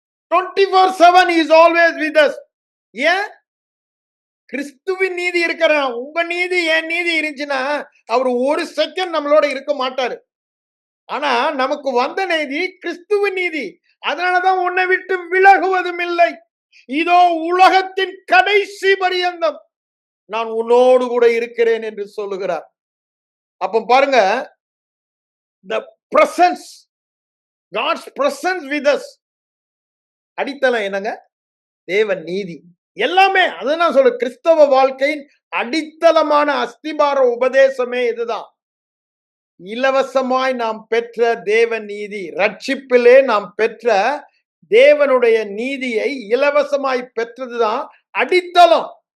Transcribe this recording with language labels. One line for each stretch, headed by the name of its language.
English: 24/7 is always with us.
Tamil: ஏன்? கிறிஸ்துவின் நீதி இருக்கிற, உங்க நீதி என் நீதி இருந்துச்சுன்னா அவர் ஒரு செகண்ட் நம்மளோட இருக்க மாட்டாரு. ஆனா நமக்கு வந்த நீதி கிறிஸ்துவின் நீதி. அதனாலதான் உன்னை விட்டு விலகுவதும் இல்லை. இதோ உலகத்தின் கடைசி பரியந்தம் நான் உன்னோடு கூட இருக்கிறேன் என்று சொல்லுகிறார். அப்ப பாருங்க,
English: the presence, God's presence with us.
Tamil: அடித்தளம் என்னங்க? தேவ நீதி. எல்லாமே அதுதான் சொல்ற, கிறிஸ்தவ வாழ்க்கையின் அடித்தளமான அஸ்திபார உபதேசமே இதுதான். இலவசமாய் நாம் பெற்ற தேவ நீதி, ரட்சிப்பிலே நாம் பெற்ற தேவனுடைய நீதியை இலவசமாய் பெற்றதுதான் அடித்தளம்.